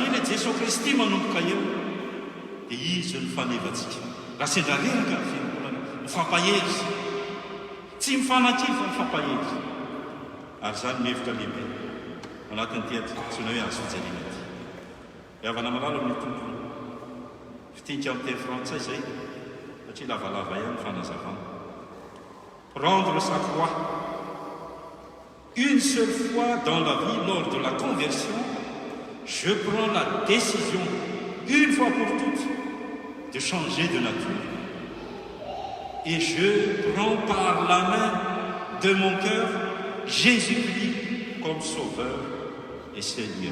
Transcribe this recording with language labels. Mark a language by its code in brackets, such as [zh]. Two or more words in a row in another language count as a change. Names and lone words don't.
[mg] hoe le jesosy Kristy manomboka eo dia izy ny fanevantsika raha sendra reraka ny fiangonana mifampahery tsy mifanakivy fa mifampahery ary zany mihevitra lehibe anatin'ny tiatsona hoe azo fijaliana ty iavana malala amin'ny tompony fitinika amin'ny teny frantsay zay satria lavalava ihany fanazavana [fr] prendre sa croix une seule fois dans la vie lors de la conversion je prends la décision une fois pour toutes de changer de nature et je prends par la main de mon cœur Jésus-Christ comme sauveur et Seigneur.